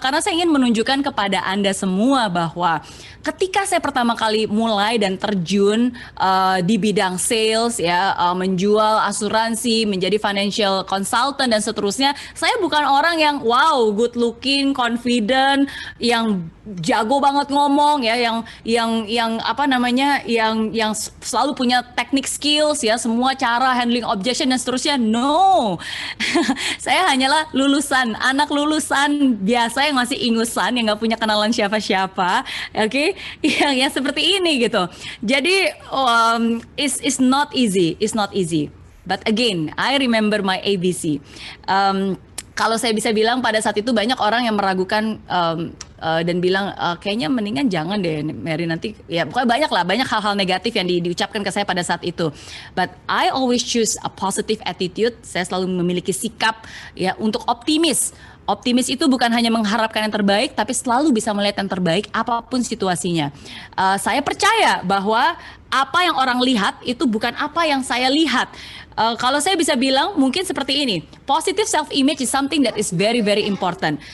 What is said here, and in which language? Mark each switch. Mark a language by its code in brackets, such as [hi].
[id] Karena saya ingin menunjukkan kepada Anda semua bahwa ketika saya pertama kali mulai dan terjun di bidang sales, ya, menjual asuransi, menjadi financial consultant dan seterusnya, saya bukan orang yang wow, [en] good looking, confident, [id] yang jago banget ngomong, ya, yang apa namanya, yang selalu punya teknik skills, ya, semua cara handling objection dan seterusnya. No, saya hanyalah anak lulusan biasa yang masih ingusan, yang nggak punya kenalan siapa-siapa, oke, yang seperti ini gitu. Jadi [en] it's not easy. But again, I remember my ABC. [id] Kalau saya bisa bilang pada saat itu banyak orang yang meragukan dan bilang kayaknya mendingan jangan deh Mary, nanti ya pokoknya banyak hal-hal negatif yang diucapkan ke saya pada saat itu. [en] But I always choose a positive attitude. [id] Saya selalu memiliki sikap ya untuk optimis. Optimis itu bukan hanya mengharapkan yang terbaik, tapi selalu bisa melihat yang terbaik apapun situasinya. Saya percaya bahwa apa yang orang lihat itu bukan apa yang saya lihat. Kalau saya bisa bilang mungkin seperti ini, [en] positive self-image is something that is very very important.